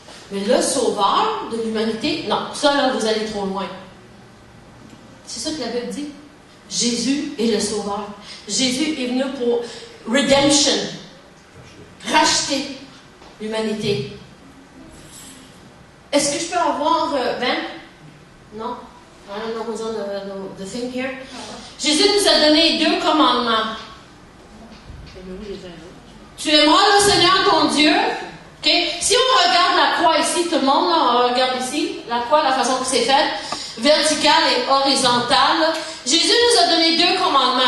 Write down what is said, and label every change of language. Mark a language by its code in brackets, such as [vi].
[fr] Mais le sauveur de l'humanité, non, ça là, vous allez trop loin. C'est ça que la Bible dit. Jésus est le sauveur. Jésus est venu pour redemption. Racheter l'humanité. Est-ce que je peux avoir Ben? Non? [en] I don't know who's on the thing here. [fr] Jésus nous a donné 2 commandements. Tu aimeras le Seigneur ton Dieu. Okay? Si on regarde la croix ici, tout le monde là, on regarde ici, la croix, la façon que c'est fait. verticale et horizontale. Jésus nous a donné 2 commandements.